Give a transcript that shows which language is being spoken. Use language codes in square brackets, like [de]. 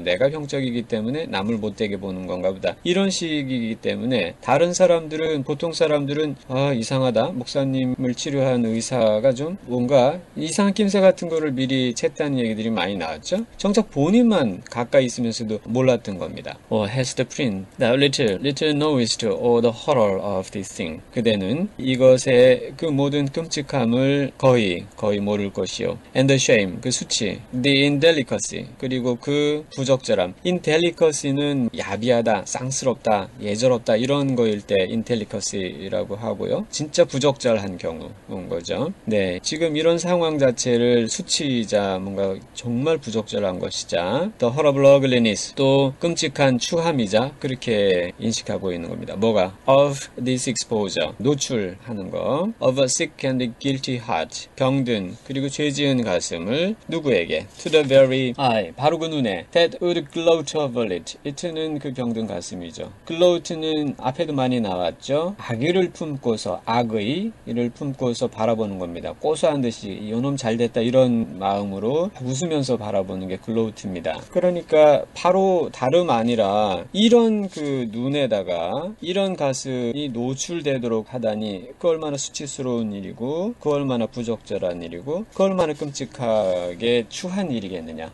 [ko] 내가 병적이기 때문에 남을 못되게 보는 건가 보다. 이런 식이기 때문에 다른 사람들은 보통 사람들은 이상하다. 목사님을 치료한 의사가 좀 뭔가 이상한 낌새 같은 거를 미리 챘다는 얘기들이 많이 나왔죠. 정작 본인만 가까이 있으면서도 몰랐던 겁니다. [en] Has the prince the little noticed all the horror of this thing? [ko] 그대는 이것의 그 모든 끔찍함을 거의 모를 것이요. [en] And the shame, [ko] 그 수치. [en] The indelicacy, [ko] 그리고 그 부적절함. indelicacy는 야비하다, 쌍스럽다, 예절없다 이런 거일 때 indelicacy라고 하고요. 진짜 부적절한 경우인 거죠. 네, 지금 이런 상황 자체를 수치이자 뭔가 정말 부적절한 것이자 [en] the horrible ugliness, [ko] 또 끔찍한 추함이자 그렇게 인식하고 있는 겁니다. 뭐가? [en] Of this exposure, [ko] 노출하는 거. [en] Of a sick and guilty heart, [ko] 병든 그리고 죄지은 가슴을 누구에게? [en] To the very eye, [ko] 바로 그 눈에. [en] That would gloat over it. [ko] it는 그 병든 가슴이죠. gloat는 앞에도 많이 나왔죠. 악의를 품고서, 악의를 품고서 바라보는 겁니다. 고소한 듯이 이놈 잘됐다 이런 마음으로 웃으면서 바라보는 게 gloat입니다. 그러니까 바로 다름 아니라 이런 그 눈에다가 이런 가슴이 노출되도록 하다니 그 얼마나 수치스러운 일이고 그 얼마나 부적절한 일이고 그 얼마나 끔찍하게 추한 일이겠느냐.